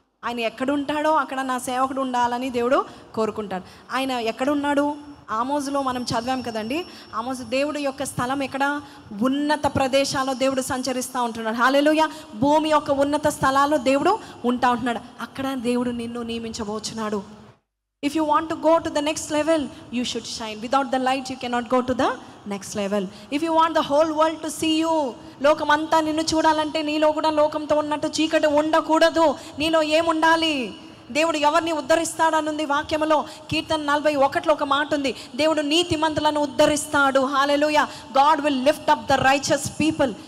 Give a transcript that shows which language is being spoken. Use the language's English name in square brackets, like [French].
[Telugu] ఆయన ఎక్కడుంటాడో అక్కడ నా సేవకుడు ఉండాలని దేవుడు కోరుకుంటాడు. ఆయన ఎక్కడున్నాడు? ఆమోజులో మనం చదివాం కదండి. ఆమోజు దేవుడు యొక్క స్థలం ఎక్కడ? ఉన్నత ప్రదేశాల్లో దేవుడు సంచరిస్తూ ఉంటున్నాడు. హల్లెలూయా. భూమి యొక్క ఉన్నత స్థలాల్లో దేవుడు ఉంటా ఉంటున్నాడు. అక్కడ దేవుడు నిన్ను నియమించబోచున్నాడు. [English] If you want to go to the next level, you should shine. Without the light, you cannot go to the next level. If you want the whole world to see you, [Telugu] లోకమంతా నిన్ను చూడాలంటే నీలో కూడా లోకంతో ఉన్నట్టు చీకటి ఉండకూడదు. నీలో ఏముండాలి? దేవుడు ఎవరిని ఉద్ధరిస్తాడనుంది వాక్యములో. కీర్తన 41లో ఒక మాట ఉంది, దేవుడు నీతిమంతులను ఉద్ధరిస్తాడు. హల్లెలూయా. [English] God will lift up the righteous people.